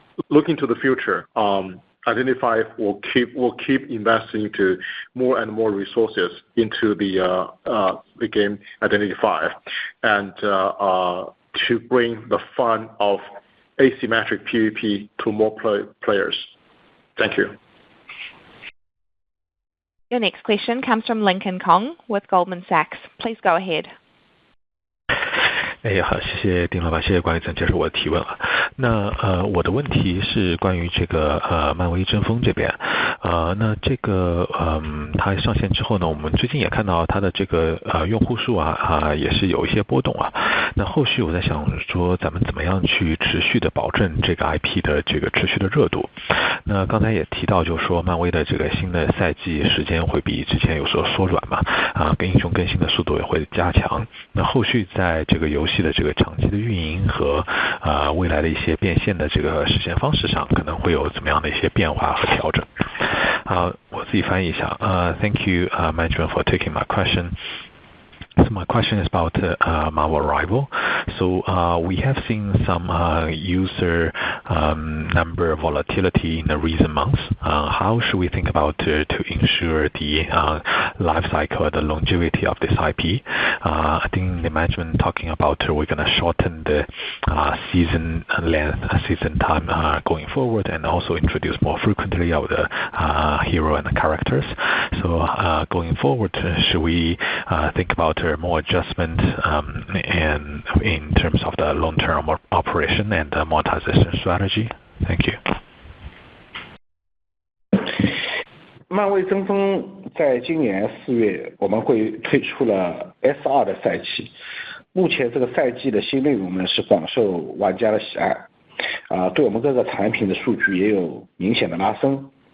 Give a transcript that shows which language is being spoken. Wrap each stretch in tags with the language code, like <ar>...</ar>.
<en>Looking to the future, Identity V will keep investing to more and more resources into the game Identity V, and to bring the fun of asymmetric PvP to more players. Thank you. Your next question comes from Lincoln Kong with Goldman Sachs. Please go ahead.</en> <zh>好，谢谢丁老板，谢谢管理层接受我的提问啊。那我的问题是关于这个漫威争锋这边，那这个它上线之后呢，我们最近也看到它的这个用户数也是有一些波动啊。那后续我在想说，咱们怎么样去持续的保证这个 IP 的这个持续的热度？那刚才也提到，就是说漫威的这个新的赛季时间会比之前有所缩短嘛，跟英雄更新的速度也会加强。那后续在这个游戏的这个长期的运营和未来的一些变现的这个实现方式上，可能会有怎么样的一些变化和调整？好，我自己翻译一下。</zh> <en>Thank you, management, for taking my question. So my question is about Marvel Rival. So we have seen some user number volatility in the recent months. How should we think about to ensure the life cycle, the longevity of this IP? I think the management talking about we're going to shorten the season length, season time going forward, and also introduce more frequently of the hero and the characters. So going forward, should we think about more adjustment and in terms of the long-term operation and monetization strategy? Thank you.</en> <zh>漫威争锋在今年4月，我们会推出了 S2 的赛季。目前这个赛季的新内容呢是广受玩家的喜爱，对我们各个产品的数据也有明显的拉升。</zh>